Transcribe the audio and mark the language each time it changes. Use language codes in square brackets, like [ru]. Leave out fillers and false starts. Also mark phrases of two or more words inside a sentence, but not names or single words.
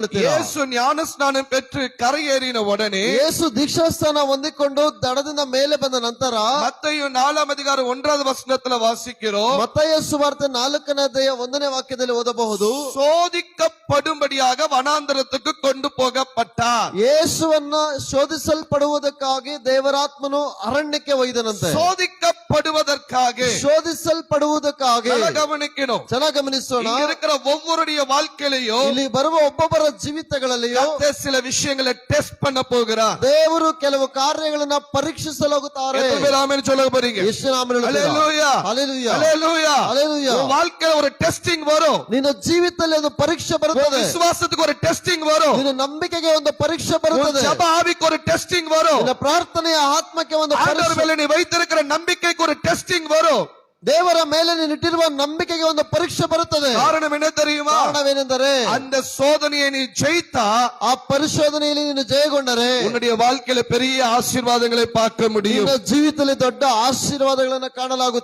[kn] ಮಾಡುತ್ತೀರಾ? ಯೇಸು ಜ್ಞಾನ ಸ್ನಾನ ಪೆಟ್ಟು ಕರೆಯೇರಿನ ಒಡನೆ ಯೇಸು ದೀಕ್ಷಾಸ್ನಾನ ಹೊಂದಿಕೊಂಡು ದಡದಿಂದ ಮೇಲೆ ಬಂದ ನಂತರ [ta] மத்தேயு 4ஆம் அதிகாரம் 1வது வசனத்துல வாசிக்கிறோம். [kn] ಮತ್ತಾಯ ಸುವಾರ್ತೆ 4ನೇ ಅಧ್ಯಾಯ 1ನೇ ವಾಕ್ಯದಲ್ಲಿ ಓದಬಹುದು. [ta] சோதிக்கப்படும்படியாக வனாந்தரத்துக்கு கொண்டு போகப்பட்டார். [kn] ಯೇಸುವನ್ನ ಶೋಧಿಸಲ್ಪಡುವುದಕ್ಕಾಗಿ ದೇವರಾತ್ಮನು ಅರಣ್ಯಕ್ಕೆ ಒಯ್ದನಂತೆ. [ta] சோதிக்கப்படுவதற்காக, [kn] ಶೋಧಿಸಲ್ಪಡುವುದಕ್ಕಾಗಿ. [ta] கவனிக்கணும். [kn] ಚೆನ್ನಾಗಿ ಗಮನಿಸೋಣ. [ta] இங்க இருக்கிற ஒவ்வொருடைய வாழ்க்கையிலையும் [kn] ಇಲ್ಲಿ ಬರುವ ಒಬ್ಬೊಬ್ಬರ ಜೀವಿತಗಳಲ್ಲಿಯೂ [ta] கர்த்தர் சில விஷயங்களை டெஸ்ட் பண்ண போகிறார். [kn] ದೇವರು ಕೆಲವು ಕಾರ್ಯಗಳನ್ನ ಪರೀಕ್ಷಿಸಲಾಗುತ್ತಾರೆ. [ta] எத்தனை பேர் ஆமென் சொல்ல போறீங்க? [kn] ಯೇಸು ನಾಮದಲ್ಲಿ [ta] ஹalleluya, [kn] ಹಲ್ಲೆಲೂಯಾ, [ta] ஹalleluya. [kn] ಹಲ್ಲೆಲೂಯಾ. [ta] உன் வாழ்க்கையில ஒரு டெஸ்டிங் வரும். [kn] ನಿನ್ನ ಜೀವಿತದಲ್ಲಿ ಒಂದು ಪರೀಕ್ಷೆ ಬರುತ್ತದೆ. [ta] விசுவாசத்துக்கு ஒரு டெஸ்டிங் வரும். [kn] ನಿನ್ನ ನಂಬಿಕೆಗೆ ಒಂದು ಪರೀಕ್ಷೆ ಬರುತ್ತದೆ. [ta] ஜெப ஆவிக்கு ஒரு டெஸ்டிங் வரும். [kn] ನಿನ್ನ ಪ್ರಾರ್ಥನೆಯ ಆತ್ಮಕ್ಕೆ ಒಂದು [ta] ஆண்டவர் [kn] ಪರೀಕ್ಷೆ. [ta] மேல நீ வைத்திருக்கிற நம்பிக்கைக்கு ஒரு டெஸ்டிங் வரும். [kn] ದೇವರ ಮೇಲೆ ನೀನಿಟ್ಟಿರುವ ನಂಬಿಕೆಗೆ ಒಂದು ಪರೀಕ್ಷೆ ಬರುತ್ತದೆ. [ta] காரணம் என்ன தெரியுமா? [kn] ಕಾರಣವೇನೆಂದರೆ [ta] அந்த சோதனையை நீ ஜெயித்தா, [kn] ಆ ಪರಿಶೋಧನೆಯಲ್ಲಿ ನೀನು ಜಯಗೊಂಡರೆ [ta] உன்னுடைய வாழ்க்கையில பெரிய ஆசீர்வாதங்களை பார்க்க முடியும். [kn] ನಿನ್ನ ಜೀವಿತದಲ್ಲಿ ದೊಡ್ಡ ಆಶೀರ್ವಾದಗಳನ್ನು ಕಾಣಲಾಗುತ್ತದೆ.